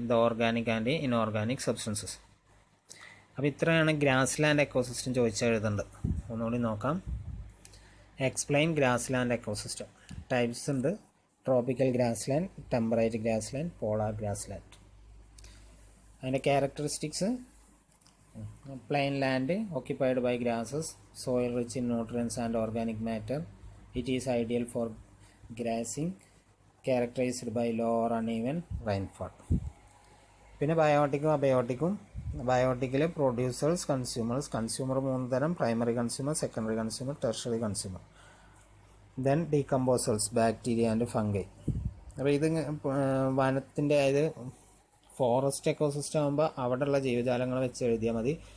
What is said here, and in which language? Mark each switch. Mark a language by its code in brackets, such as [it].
[en] The organic and inorganic substances. [ml] അപ്പോൾ ഇത്രയാണ് grass land ecosystem ചോദിച്ചാൽ എഴുതേണ്ടത്. ഒന്നുകൂടി നോക്കാം. [en] Explain grassland ecosystem. [ml] Types ഉണ്ട്, [en] Tropical grassland, temperate grassland, polar grassland. അതിൻ്റെ characteristics: plain land occupied by grasses, soil rich in nutrients and organic matter. It is ideal for grazing, characterized by low or uneven rainfall. [ml] പിന്നെ ബയോട്ടിക്കും അബയോട്ടിക്കും. ബയോട്ടിക്കിൽ producers, consumers. Consumer 3 തരം: primary consumer, secondary consumer, tertiary consumer. Then decomposers, bacteria and fungi. അപ്പോൾ ഇത് വനത്തിൻ്റെ, അതായത് forest ecosystem ആകുമ്പോൾ അവിടെയുള്ള ജീവജാലങ്ങൾ വെച്ച് എഴുതിയാൽ മതി.